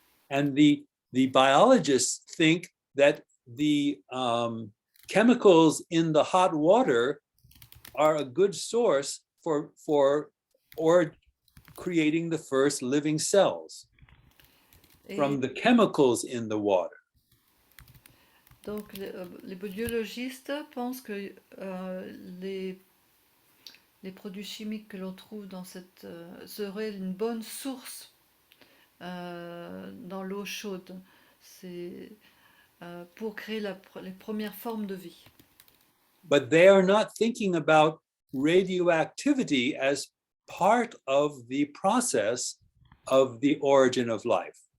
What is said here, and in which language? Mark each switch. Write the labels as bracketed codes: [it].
[en] And the biologists think that the chemicals in the hot water are a good source for creating the first living cells from the chemicals in the water. [fr] Donc les biologistes pensent que les produits chimiques que l'on trouve dans seraient une bonne source dans l'eau chaude. C'est pour créer les premières formes de vie. [en] But they are not thinking about radioactivity as part of the process of the origin of life.